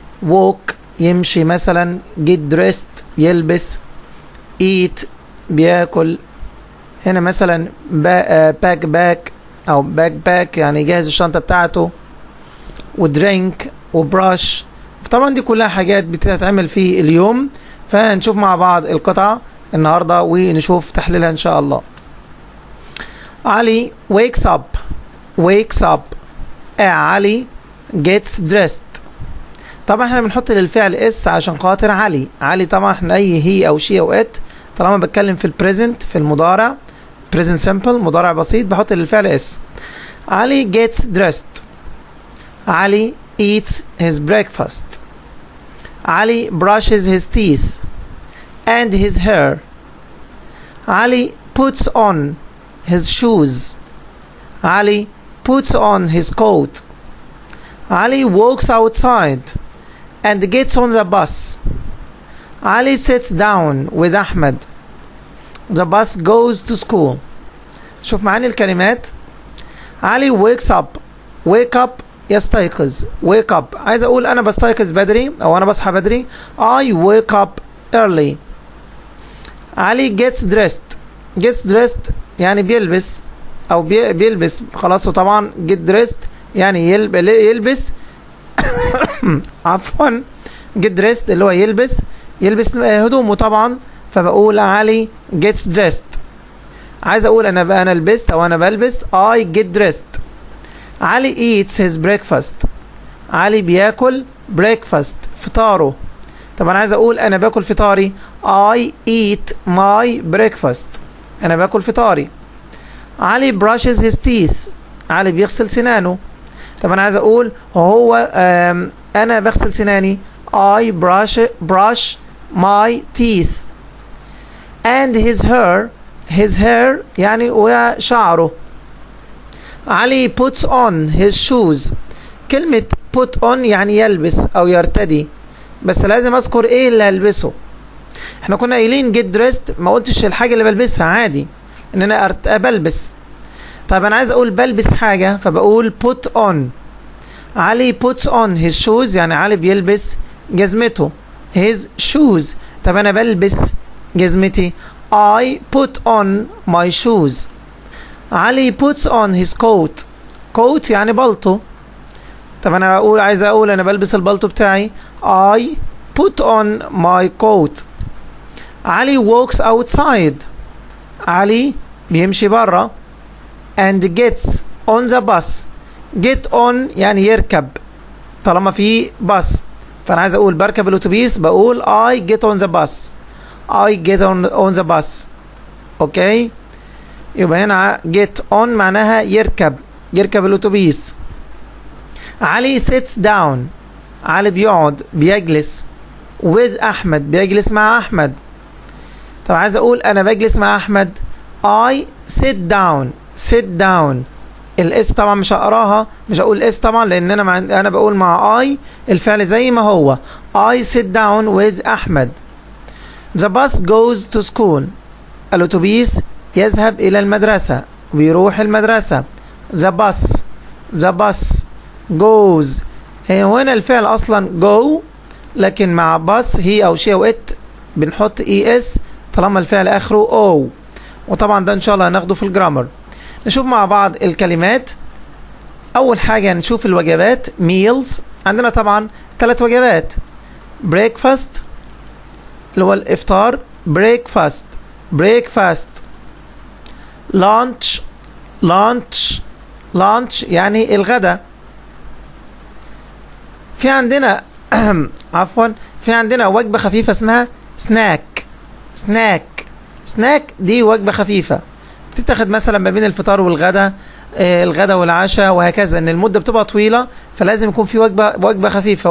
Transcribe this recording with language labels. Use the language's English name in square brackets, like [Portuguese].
[Arabic] walk يمشي مثلا، get dressed يلبس، eat بياكل، هنا مثلا باك او باك يعني يجهز الشنطة بتاعته، ودرينك وبراش. طبعا دي كلها حاجات بتتعمل في اليوم. فنشوف مع بعض القطعة النهاردة ونشوف تحليلها ان شاء الله. [English] علي wakes up. علي gets dressed. [Arabic] طبعا احنا بنحط للفعل اس عشان خاطر علي طبعا احنا اي هي او شي او ات طالما بتكلم في البريزنت في المضارع present simple مضارع بسيط بحط للفعل اس. [English] علي gets dressed. علي eats his breakfast. علي brushes his teeth and his hair. علي puts on his shoes. علي puts on his coat. علي walks outside and gets on the bus. علي sits down with Ahmed. The bus goes to school. [Arabic] شوف معاني الكلمات. [English] علي wakes up. wake up يستيقظ. [Arabic] wake up عايز اقول انا بستيقظ بدري او انا بصحى بدري. [English] I wake up early. [Arabic] علي gets dressed يعني بيلبس او بيلبس خلاص. وطبعا get dressed يعني يلبس عفوا get dressed اللي هو يلبس هدومه طبعا. فبقول علي gets dressed. عايز اقول انا لبست او انا بلبس. [English] I get dressed. علي eats his breakfast. [Arabic] علي بياكل breakfast فطاره. طبعا عايز اقول انا باكل فطاري. [English] I eat my breakfast. [Arabic] انا باكل فطاري. [English] علي brushes his teeth. [Arabic] علي بيغسل سنانه. طبعا عايز اقول هو انا بغسل سناني. [English] I brush my teeth. and his hair يعني وشعره. علي puts on his shoes. [Arabic] كلمة put on يعني يلبس أو يرتدي، بس لازم أذكر إيه اللي هلبسه. إحنا كنا قايلين get dressed، ما قلتش الحاجة اللي بلبسها عادي إن أنا بلبس. طيب أنا عايز أقول بلبس حاجة فبقول put on. [English] علي puts on his shoes [Arabic] يعني علي بيلبس جزمته [English] his shoes. [Arabic] طب أنا بلبس جزمتي. [English] I put on my shoes. علي puts on his coat يعني بلطو. [Arabic] طب انا عايز اقول انا بلبس البلطو بتاعي. [English] I put on my coat. علي walks outside. [Arabic] علي بيمشي برا [English] and gets on the bus. [Arabic] get on يعني يركب طالما في باص. فانا عايز اقول بركب الاتوبيس بقول [English] I get on the bus. I get on the bus. [Arabic] اوكي، يبقى هنا get on معناها يركب الاتوبيس. [English] علي sits down. [Arabic] علي بيجلس with احمد بيجلس مع احمد. طب عايز اقول انا بجلس مع احمد. [English] I sit down. [Arabic] الاس طبعا مش هقراها، مش هقول اس طبعا لان انا بقول مع I الفعل زي ما هو. [English] I sit down with احمد. The bus goes to school. [Arabic] الأتوبيس يذهب إلى المدرسة ويروح المدرسة. [English] The bus goes. [Arabic] هنا الفعل أصلا go، لكن مع bus هي أو شي أو it بنحط es طالما الفعل آخره o. وطبعا ده إن شاء الله هناخده في الجرامر. نشوف مع بعض الكلمات. أول حاجة نشوف الوجبات meals. عندنا طبعا 3 وجبات: breakfast اللي هو الإفطار breakfast breakfast. lunch lunch lunch يعني الغداء. في عندنا عفوا في عندنا وجبة خفيفة اسمها سناك سناك سناك. دي وجبة خفيفة تتاخد مثلا ما بين الفطار والغداء، الغداء والعشاء وهكذا، ان المدة بتبقى طويلة فلازم يكون في وجبة خفيفة.